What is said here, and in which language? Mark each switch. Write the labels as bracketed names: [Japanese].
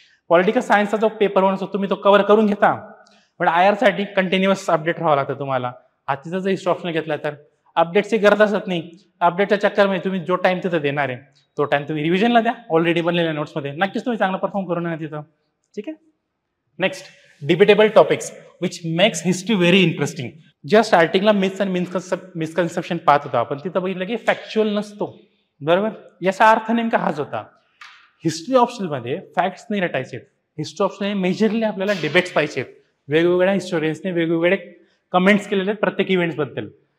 [Marathi] Political सायन्सचा जो paper one असतो तुम्ही तो कव्हर करून घेता, पण IR साठी कंटिन्युअस अपडेट राहावं लागतं तुम्हाला. आजचा जर हिस्ट्री ऑप्शनल घेतला तर अपडेटची गरज असत नाही. अपडेटच्या चक्करमध्ये तुम्ही जो टाइम तिथं देणार आहे तो टाइम तुम्ही रिव्हिजनला द्या ऑलरेडी बनलेल्या नोट्समध्ये. नक्कीच तुम्ही चांगला परफॉर्म करून येणार तिथं. ठीक आहे. [English] Next debatable topics which makes history very interesting. [Marathi] ज्या स्टार्टिंगला मिथ्स आणि मिसकन्सेप्शन पाहत होता आपण तिथं बघितलं की फॅक्च्युअल नसतो. बरोबर. याचा अर्थ नेमका हाच होता. हिस्ट्री ऑप्शनलमध्ये फॅक्ट्स नाही रटायचे. हिस्ट्री ऑप्शनल मेजरली आपल्याला डिबेट्स पाहिजेत. वेगवेगळ्या हिस्टोरियन्सने वेगवेगळे कमेंट्स केलेले आहेत प्रत्येक इव्हेंट्सबद्दल.